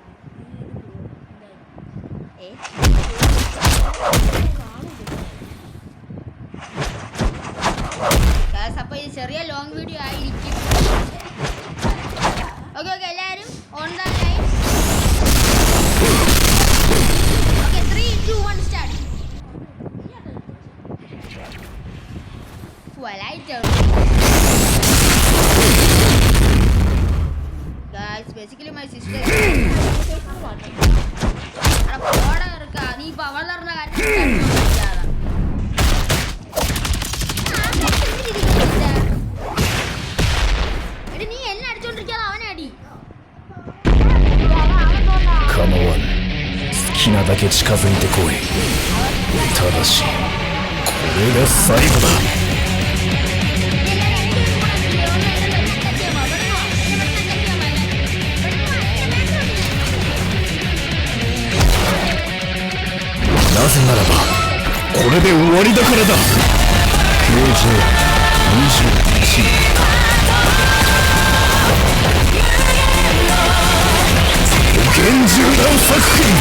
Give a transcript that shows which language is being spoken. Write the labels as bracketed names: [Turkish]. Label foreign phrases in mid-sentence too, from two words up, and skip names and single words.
[Malayalam] അപ്പൊ ഇത് ചെറിയ [English] long video [Malayalam] ആയിരിക്കും. ഓക്കെ എല്ലാവരും [English] on the line. [Malayalam] ഓക്കെ 3, 2, 1 സ്റ്റാർട്ട്. [English] Guys, basically my sister. [Malayalam] പോടാ ഇറക്കാ നീ ഇപ്പൊ അവൾ പറഞ്ഞ കാര്യം നീ എന്നെ അടിച്ചോണ്ടിരിക്കാതെ അവനെ അടി. [Japanese] 構わぬ。好きなだけ近づいてこい。ただしこれが最後だ。なぜならばこれで終わりだからだ。KJ21厳重な作品。